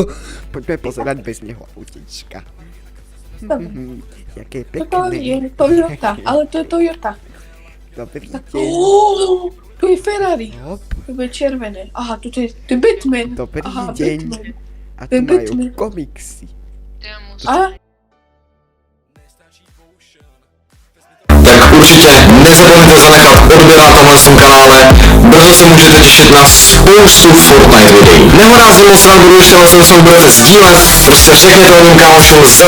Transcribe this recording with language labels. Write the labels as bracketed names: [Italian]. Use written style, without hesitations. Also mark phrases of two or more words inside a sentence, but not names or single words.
[Slovak] Poďme pozerať bez neho autíčka. Dobre. Jaké Toto pekné. je Toyota, ale to je Toyota. Dobrý Tak, deň. tu je Ferrari. Hop, To je červené. Aha, tu je Batman. Dobrý Aha, deň. Batman. a to je tu majú Batman. komiksy. Témus. A? [Czech] Tak určitě nezapomeňte zanechat odběr na tomhle kanále, brzo se můžete těšit na spoustu Fortnite videí. Nehorázně moc rád budu ještě vás budete sdílet, prostě řekněte o tom kámošům,